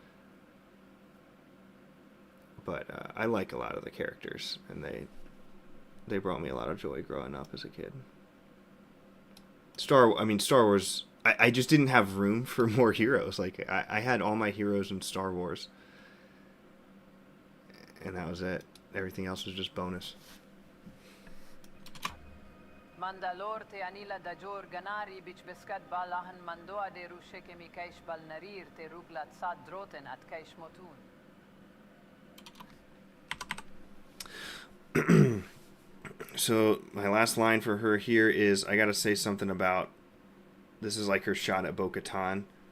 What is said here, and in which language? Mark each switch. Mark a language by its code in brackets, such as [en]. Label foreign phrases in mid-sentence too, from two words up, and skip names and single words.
[en] But I like a lot of the characters, and they brought me a lot of joy growing up as a kid. Star Wars, I just didn't have room for more heroes. Like, I had all my heroes in Star Wars. And that was it. Everything else was just bonus. Mandalore te anila da jor ganari bich beskat balahan mandoa de rushe kemikaish balnarir te ruglat sad droten at kaish motun. So my last line for her here is, I gotta say something about, this is like her shot at Bo-Katan.